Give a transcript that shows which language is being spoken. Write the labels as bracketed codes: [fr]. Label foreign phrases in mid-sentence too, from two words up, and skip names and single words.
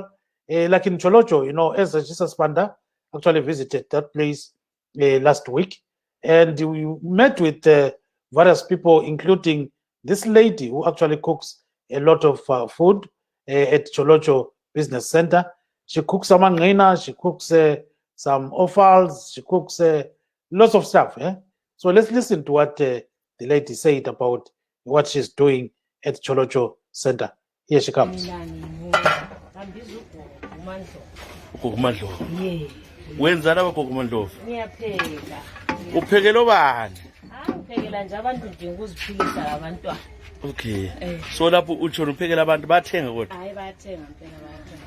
[en] Like in Cholocho, as Jesus Panda actually visited that place last week, and we met with various people, including this lady who actually cooks a lot of food at Cholocho Business Center. She cooks some angina, she cooks some offals, she cooks lots of stuff. So let's listen to what the lady said about what she's doing at Cholocho Center. Here she comes. [nd] Wenza laba kokumandlovu niyapheka uphekela bani uphekela nje abantu nje ukuziphilisa abantwana. Okay, so lapho utsho uphekela abantu bathenga kodwa Hayi bathenga mpela bathenga.